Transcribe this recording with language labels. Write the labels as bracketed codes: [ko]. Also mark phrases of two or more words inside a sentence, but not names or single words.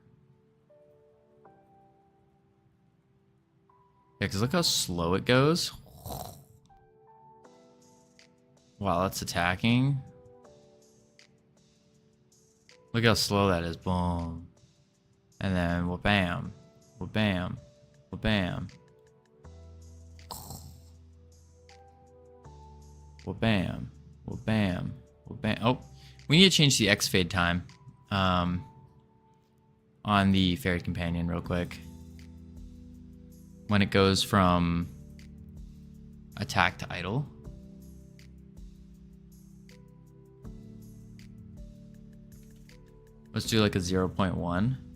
[en] Yeah, because look how slow it goes. While it's attacking. Look how slow that is. Boom. And then wha-bam. Wha-bam. Wha-bam. Wha-bam. Wha-bam. Wha-bam. Oh, we need to change the X fade time on the Fairy Companion real quick. When it goes from attack to idle. Let's do like a 0.1.